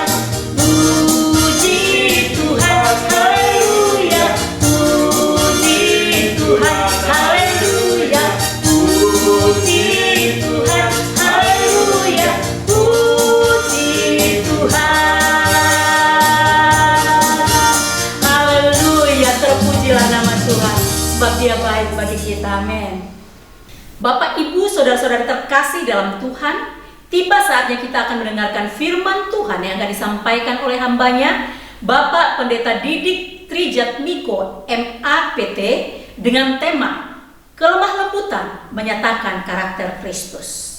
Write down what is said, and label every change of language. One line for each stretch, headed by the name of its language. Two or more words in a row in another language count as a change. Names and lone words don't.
Indonesian: Puji Tuhan, haleluya, puji Tuhan, haleluya, puji Tuhan, haleluya, puji Tuhan. Haleluya, terpujilah nama Tuhan, sebab Dia baik bagi kita. Amin. Bapak, Ibu, saudara-saudara terkasih dalam Tuhan, tiba saatnya kita akan mendengarkan firman Tuhan yang akan disampaikan oleh hambanya, Bapak Pendeta Didik Trijatmiko MAPT, dengan tema Kelemah Lembutan Menyatakan Karakter Kristus.